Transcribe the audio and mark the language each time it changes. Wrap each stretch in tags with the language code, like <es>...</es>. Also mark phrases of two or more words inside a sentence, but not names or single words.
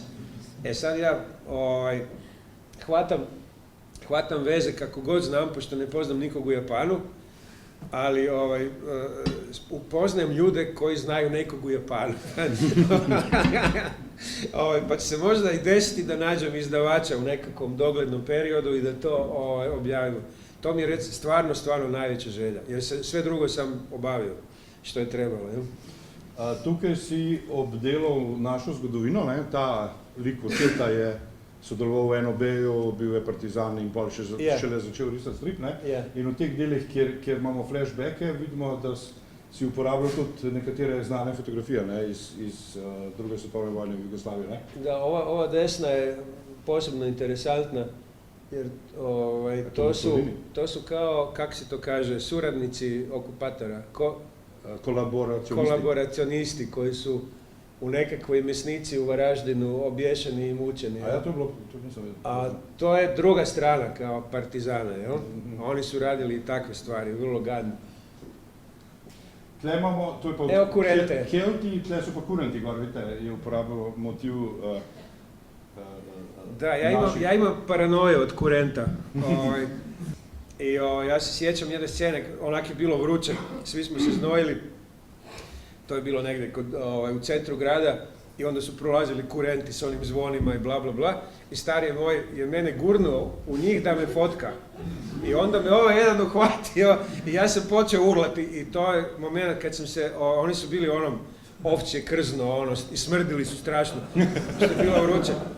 <hr>Sad ja hvatam veze kako god znam, pošto ne poznam nikog u Japanu, ali upoznajem ljude koji znaju nekog u Japanu. Pa će se možda i desiti da nađem izdavača u nekakvom doglednom periodu i da to objavimo. To mi je stvarno najveća želja, jer sve drugo sam obavio što je trebalo.</hr> <sl>Tukaj si obdelal našo zgodovino, ta lik Oteta je sodeloval v NOB-ju, bil je partizan in potem šele začel risati strip. In v teh delih, kjer imamo flashbacke, vidimo, da si uporabljal tudi nekatere znane fotografije iz druge svetovne vojne v Jugoslaviji.</sl> <hr>Da, ova desna je posebno interesantna, jer to su kao, kak se to kaže, suradnici okupatora, kolaboracionisti koji su u nekakvoj mesnici u Varaždinu obješeni i mučeni. A ja to nisam vidio. A to je druga strana kao partizana, jel? Oni su radili i takve stvari, vrlo gadne.</hr> <sl>Tle imamo, to je pa...</sl> <hr>Evo kurente.</hr> <sl>Kelti, tle so pa kurenti, gor, vidite, je uporabil motiv...</sl> <hr>Da, ja imam paranoju od kurenta. I ja se sjećam jedne scene, onak je bilo vruće, svi smo se znojili. To je bilo negdje u centru grada i onda su prolazili kurenti s onim zvonima i bla bla bla, i stari moj je mene gurnuo u njih da me fotka. I onda me ovaj jedan uhvatio i ja sam počeo urlati, i to je moment kad sam se, oni su bili onom ovčje krzno, i smrdili su strašno, što je bilo vruće.</hr>